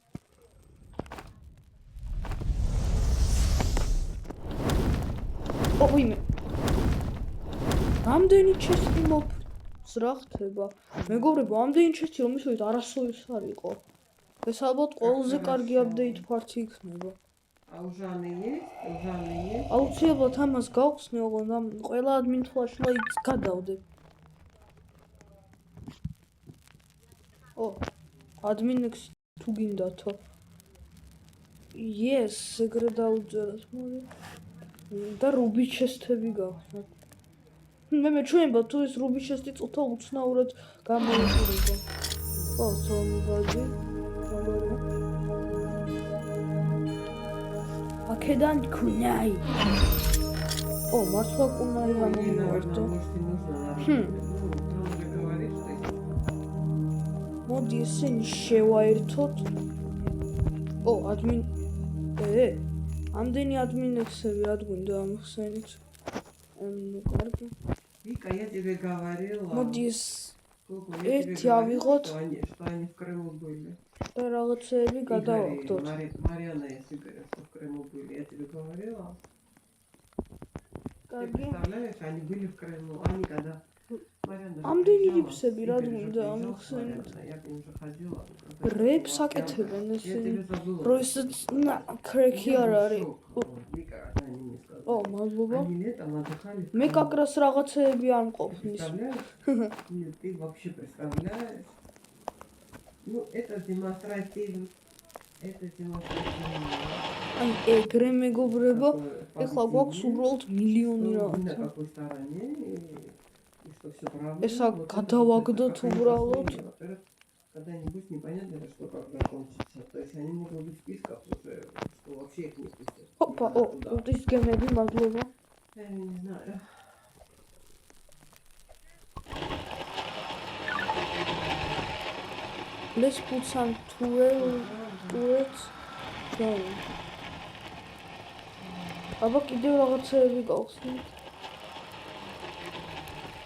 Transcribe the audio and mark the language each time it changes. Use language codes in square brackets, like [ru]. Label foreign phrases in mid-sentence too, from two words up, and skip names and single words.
[ka] ო, ვიმე. რამდენი ჩესტი მოფრინავს რა ხდება? მეგობრებო, ამდენი ჩესტი რომ ისევით არასოდეს არ იყო. ეს ალბათ ყველაზე კარგი [en] update part [ka] იქნება. [ru] А уже они есть? Уже они есть? [ka] აუცილებლად ამას გავხსნი, ოღონდ ყველა [en] admin flashlights [ka] გადავდებ. ო, admin-ს თუ გინდათო. Yes, ეგრე დაუჯეროთ, მოდი. და [en] ruby chest- [ka] ები გავხსნათ. მე მეჩვენება თუ ეს [en] ruby chest- [ka] ი წუთა უცნაურად გამოიყურება. ო, somebody. აქედან კუნაი. ო, მართლა კუნაი გამოვარდო. მოდი ესენი შევაერთოთ. ო, admin. ამდენი admin-ები რა გვინდა ამხსენით? ну, კარგი. [ru] Вика, я тебе говорила. [ka] მოდი ეს ერთი ავიღოთ. [ru] Что они в Крыму были. [ka] და რაღაცეები გადავაგდოთ. [ru] Марьяна и Игорь, что в Крыму были. Я тебе говорила. Ты [ka] კარგი. [ru] представляешь, они были в Крыму. Они когда... [ka] ამდენი რიფსები რა გვინდა ამხსენით? [ru] Я к ним же ходила. [ka] რეებს აკეთებენ [ru] Я [ka] ესენი. [ru] тебе забыла. [ka] რო ეს კრეკი არ არის. [ru] Вика, они мне сказали. [ka] ო, мадლობა. [ru] Они летом отдыхали. [ka] მე კაკრას რაღაცეები არ მყოფნის. [ru] Представляешь? Нет, ты вообще представляешь? Ну, это демонстративно. Это демонстративно. [ka] აი, ეგრე მეგობრებო, ეხლა გვაქვს უბრალოდ მილიონი [ru] На [ka] რაღაცა. [ru] какой стороне и что все правильно. [ka] ესა გადავაგდოთ უბრალოდ. [ru] Во-первых, когда-нибудь непонятно, что как закончится. То есть они могут быть в списках уже, что вообще их не пустят. [ka] ოპა, ო, ის გემები, მადლობა. [ru] Я не знаю. [en] Let's put some turrets down. [ka] აბა კიდევ რაღაცეები გავხსნით.